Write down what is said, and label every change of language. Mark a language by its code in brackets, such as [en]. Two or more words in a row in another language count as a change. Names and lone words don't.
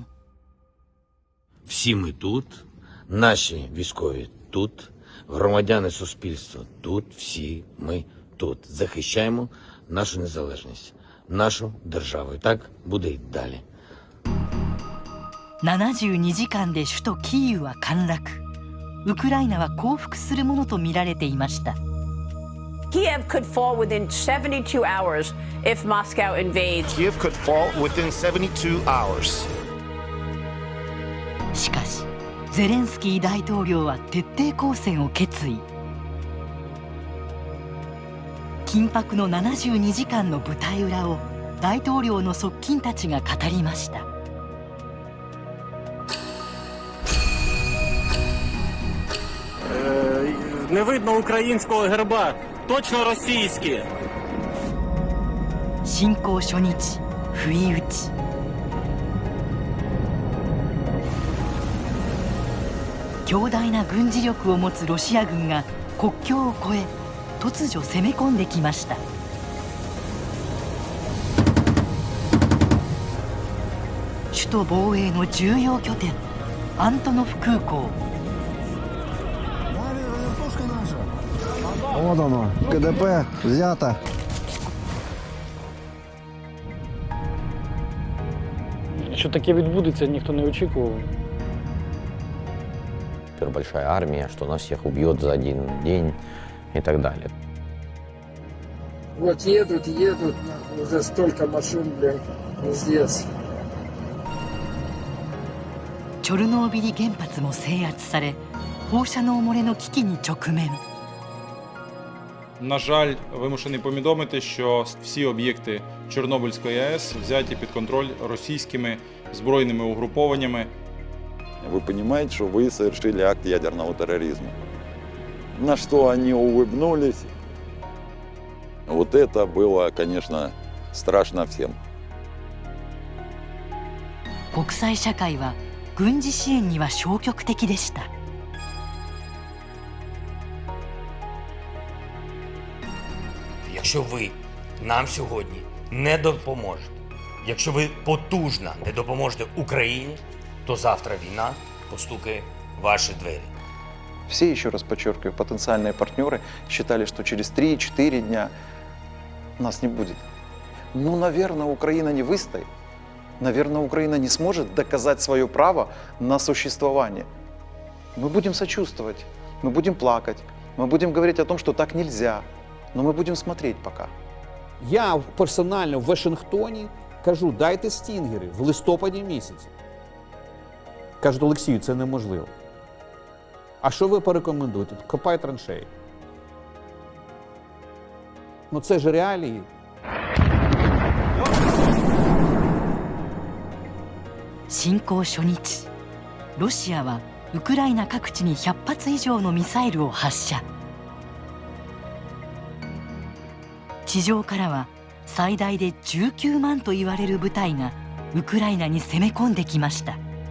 [uk] Всі ми тут, наші військові тут, громадяни суспільства тут, всі ми тут. Захищаємо нашу незалежність, нашу державу. І так буде й далі. [ja] 72 時間で首都キーウは陥落。ウクライナは降伏するものと見られていました。 [en] Kiev could fall within 72 hours if Moscow invades. Kiev could fall within 72 hours. [ja] しかし、ゼレンスキー大統領は徹底抗戦を決意。緊迫の72時間の舞台裏を大統領の側近たちが語りました。 [uk] Не видно українського герба, точно російський. [ja] 侵攻初日、不意打ち。強大な軍事力を持つロシア軍が国境を越え突如攻め込んできました。首都防衛の重要拠点アントノフ空港。 [ru] Вот оно, КДП взято. [uk] Що таке відбудеться, ніхто не очікував. [ru] Большая армия, что нас всех убьет за один день и так далее. Вот едут, уже столько машин, блин, здесь. [ja] チョルノービリ原発も制圧され、放射能漏れの危機に直面。 [uk] На жаль, вимушений повідомити, що всі об'єкти Чорнобильської АЕС взяті під контроль російськими збройними угрупованнями. [ru] Вы понимаете, что вы совершили акт ядерного терроризма. На что они улыбнулись. Вот это было, конечно, страшно всем. [ja] 国際社会は軍事支援には消極的でした。 [uk] Якщо ви нам сьогодні не допоможете, якщо ви потужно не допоможете Україні, то завтра війна постукає в ваші двері. [ru] Все, еще раз подчеркиваю, потенциальные партнеры считали, что через 3-4 дня нас не будет. Ну, наверное, Украина не выстоит. Наверное, Украина не сможет доказать свое право на существование. Мы будем сочувствовать, мы будем плакать, мы будем говорить о том, что так нельзя, но мы будем смотреть пока. [uk] Я персонально в Вашингтоні кажу, дайте стінгери в листопаді місяці. Кажуть, Олексію, це неможливо. А що ви порекомендуєте? Копай траншеї. Ну це ж реалії. [ja] 侵攻初日、ロシアはウクライナ各地に100発以上のミサイルを発射。地上からは最大で19万と言われる部隊がウクライナに攻め込んできました。